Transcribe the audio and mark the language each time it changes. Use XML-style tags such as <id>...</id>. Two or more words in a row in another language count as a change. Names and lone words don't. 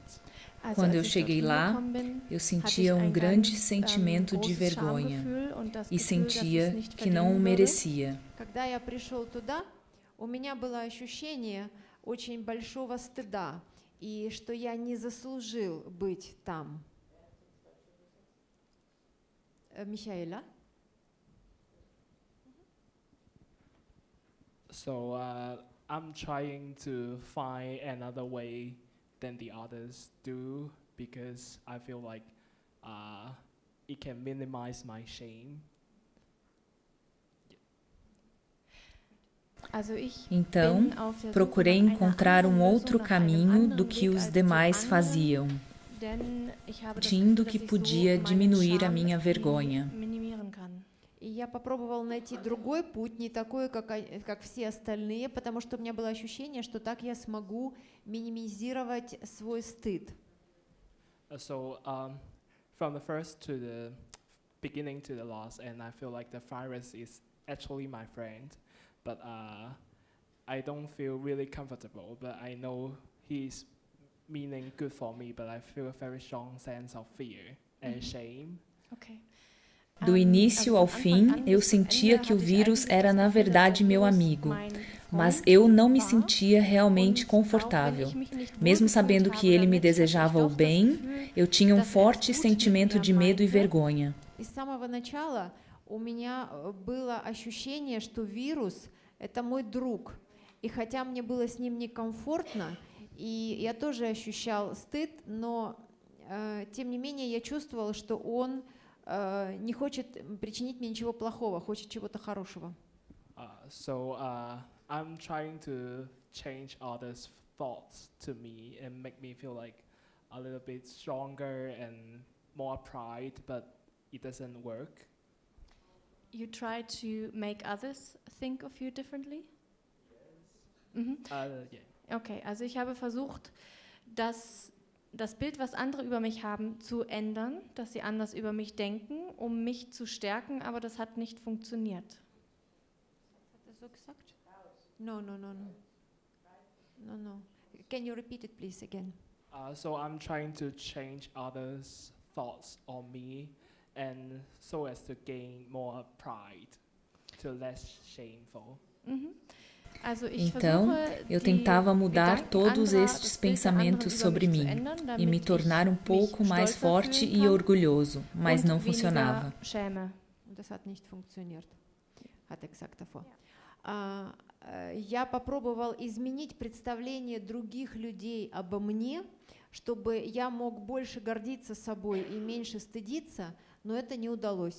<pt>Quando eu cheguei lá, eu sentia um grande sentimento de vergonha e sentia que não o merecia.</pt> <ru>Когда я пришел туда, у меня было ощущение очень большого стыда и что я не заслужил быть там.</ru> <en>Michaela? So I'm trying to find another way than the others do because I feel like it can minimize my shame.</en> <pt>Então, procurei encontrar um outro caminho do que os demais faziam, sentindo que podia diminuir a minha vergonha.</pt> <ru>И я попробовала найти другой путь, не такой, как все остальные, потому что у меня было ощущение, что так я смогу минимизировать свой стыд.</ru> <en>So, from the first to the beginning to the last, and I feel like the virus is actually my friend, but I don't feel really comfortable, but I know he's meaning good for me, but I feel a very strong sense of fear and shame. Okay.</en> <pt>Do início ao fim, eu sentia que o vírus era na verdade meu amigo, mas eu não me sentia realmente confortável. Mesmo sabendo que ele me desejava o bem, eu tinha um forte sentimento de medo e vergonha.</pt> <ru>И с самого начала у меня было ощущение, что вирус — это мой друг. И хотя мне было с ним некомфортно, и я тоже ощущал стыд, но тем не менее я чувствовала, что он не хочет причинить мне ничего плохого, хочет чего-то хорошего.</ru> <en>So I'm trying to change others' thoughts to me and make me feel like a little bit stronger and more pride, but it doesn't work. You try to make others think of you differently? Yeah.</en> <de>Okay, also ich habe versucht, das Bild, was andere über mich haben, zu ändern, dass sie anders über mich denken, um mich zu stärken, aber das hat nicht funktioniert. Hat er so gesagt?</de> <en>No. Can you repeat it, please, again? So I'm trying to change others' thoughts on me, and so as to gain more pride, to less shameful.</en> <pt>Então, eu tentava mudar todos estes pensamentos sobre mim e me tornar um pouco mais forte e orgulhoso, mas não funcionava.</pt> <de>Das hat nicht funktioniert, hat er gesagt davor.</de> <ru>Я попробовал изменить представление других людей обо мне, чтобы я мог больше гордиться собой и меньше стыдиться, но это не удалось.</ru>